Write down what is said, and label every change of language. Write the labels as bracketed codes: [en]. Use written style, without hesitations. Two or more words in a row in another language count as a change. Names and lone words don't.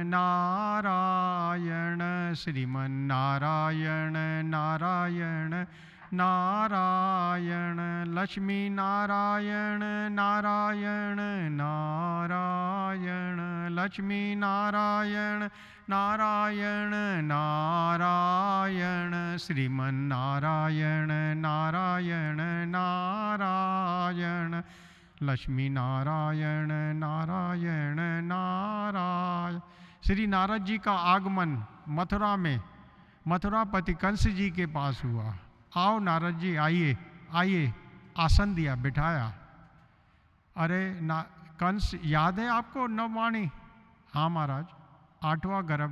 [hi] नारायण, श्रीमन नारायण नारायण नारायण, लक्ष्मी नारायण नारायण नारायण, लक्ष्मी नारायण नारायण नारायण, श्रीमन नारायण नारायण नारायण, लक्ष्मी नारायण नारायण नारायण। श्री नारद जी का आगमन मथुरा में मथुरापति कंस जी के पास हुआ। आओ नारद जी, आइए आइए, आसन दिया, बिठाया। अरे कंस याद है आपको नववाणी? हाँ महाराज, 8वां गर्भ।